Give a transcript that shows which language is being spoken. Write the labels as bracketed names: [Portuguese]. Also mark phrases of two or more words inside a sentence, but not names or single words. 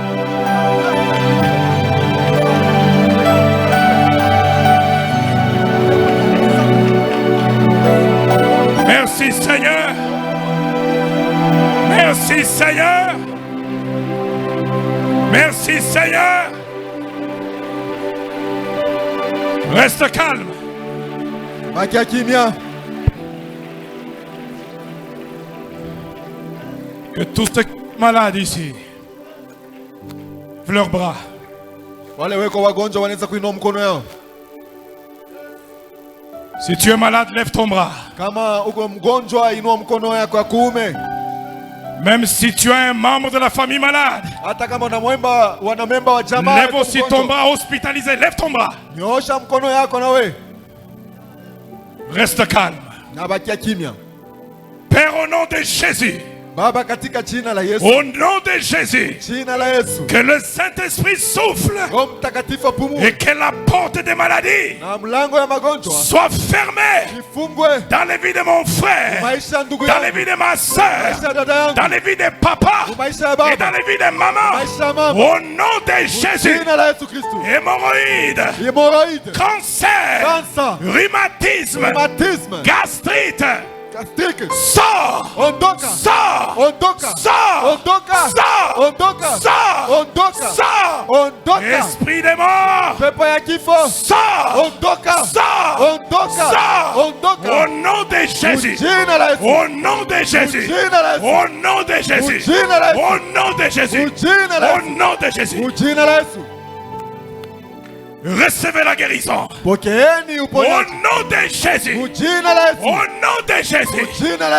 [French] Merci Seigneur. Merci Seigneur. Merci Seigneur. Reste calme. [Swahili] Bakia kimya. [French] Que tous ceux malades ici leurs bras. [Swahili] Wale weko wagonjwa wanaweza kuinua mkono yao. [French] Si tu es malade, lève ton bras. [Swahili] Kama uko mgonjwa inua mkono yako ya kuume. [French] Même si tu es un membre de la famille malade, [Swahili] hata kama wana memba wa jamaa, [French] lève aussi ton bras hospitalisé. Lève ton bras. [Swahili] Nyosha mkono yako na we. [French] Reste calme. [Swahili] Na bakia kimya. [French] Père, au nom de Jésus. [Swahili] Baba katika jina la Yesu. [French] Au nom de Jésus. [Swahili] Jina la Yesu. [French] Que le Saint-Esprit souffle. [Swahili] Roho Mtakatifu apumue. [French] Et que la porte des maladies [Swahili] na mlango ya magonjwa [French] soit fermée. [Swahili] Ifungwe. [French] Dans les vies de mon frère. [Swahili] Maisha ndugu [French] dans les vies de ma soeur. Dans les vies de papa. Et dans les vies de maman. Au nom de Jésus. [Swahili] Jina la Yesu Kristo. [French] Hémorroïdes. Cancer. Rhumatisme. Gastrite. Sors! [Swahili] Ondoka! [French] Sors! [Swahili] Ondoka! [French] Sors! [Swahili] Ondoka! [French] Sors! [Swahili] Ondoka! [French] Sors! [Swahili] Ondoka! [French] Sors! [Swahili] Ondoka! [French] Esprit des morts! [Swahili] Pepo ya kifo! [French] Sors! [Swahili] Ondoka! [French] Sors! [Swahili] Ondoka! [French] Sors! [Swahili] Ondoka! [French] Au nom de Jésus! Au nom de Jésus! Au nom de Jésus! Au nom de Jésus! Au nom de Jésus! Recevez la guérison. Au nom de Jésus. Au nom de Jésus.